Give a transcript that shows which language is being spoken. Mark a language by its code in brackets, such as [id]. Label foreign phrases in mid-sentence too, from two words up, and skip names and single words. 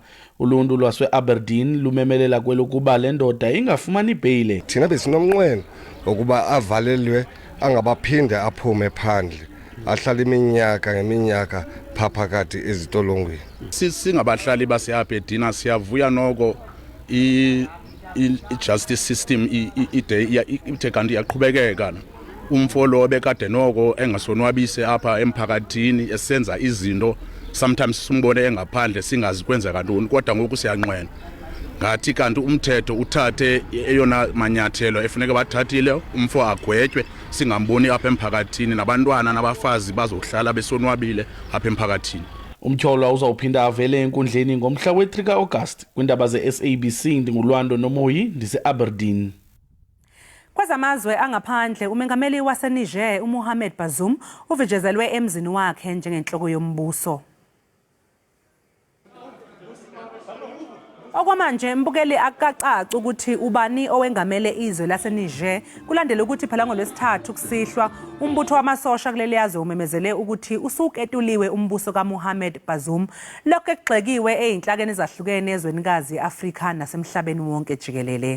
[xh] Uluntu lwase-Aberdeen lumemelela kwelokuba le ndoda ingafumani beyile. Thina besinomnqweno ukuba avalelwe angabaphinde aphume phandle, ahlala iminyaka ngeminyaka phakathi ezitolongweni. Singabahlali base-Aberdeen siyavuya noko i- [en] justice system [xh] ithe kanti iyaqhubekeka. Umfo lo bekade noko engasonwabise apha emphakathini esenza izinto sometimes simbone engaphandle singazi kwenzeka ntoni kodwa ngoku siyanqwena ngathi kanti umthetho uthathe eyona manyathelo efuneka bathathile umfo agwetywe singamboni apha emphakathini nabantwana nabafazi bazohlala besonwabile apha emphakathini. Umtyholwa uzawuphinda avele enkundleni ngomhla we-3 ka-August kwindaba ze-SABC. Ndingulwando Nomoyi, ndise-Aberdeen. [zu] Kwezamazwe angaphandle, umengameli waseNiger uMohamed Bazoum uvijezelwe emzini wakhe njengenhloko yombuso. Okwamanje mbukeli akacaci ukuthi ubani owengamele izwe laseNiger kulandela ukuthi phela ngoLwesithathu kusihlwa umbutho wamasosha kuleli yazwe umemezele ukuthi usuketuliwe umbuso kaMohamed Bazoum, lokho ekugxekiwe eyinhlakeni ezahlukene ezwenikazi eAfrika nasemhlabeni wonke jikelele.